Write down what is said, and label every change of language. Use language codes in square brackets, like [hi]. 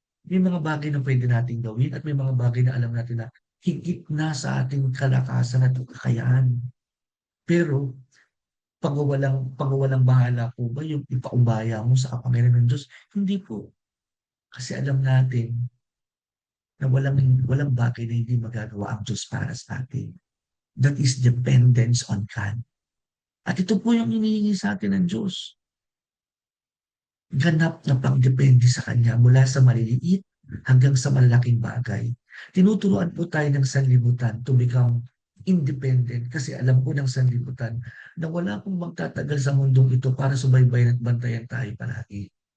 [tl] May mga bagay na pwede nating gawin at may mga bagay na alam natin na higit na sa ating kalakasan at kakayaan. Pero, pagwawalang bahala po ba yung ipaubaya mo sa kapangyarihan ng Diyos? Hindi po. Kasi alam natin na walang bagay na hindi magagawa ang Diyos para sa atin. [en] That is dependence on God. [tl] At ito po yung hinihingi sa atin ng Diyos. Ganap na pagdepende sa Kanya mula sa maliliit hanggang sa malalaking bagay. Tinuturuan po tayo ng sanlibutan [en] to become independent [tl] kasi alam po ng sanlibutan na wala pong magtatagal sa mundong ito para subaybayan at bantayan tayo palagi.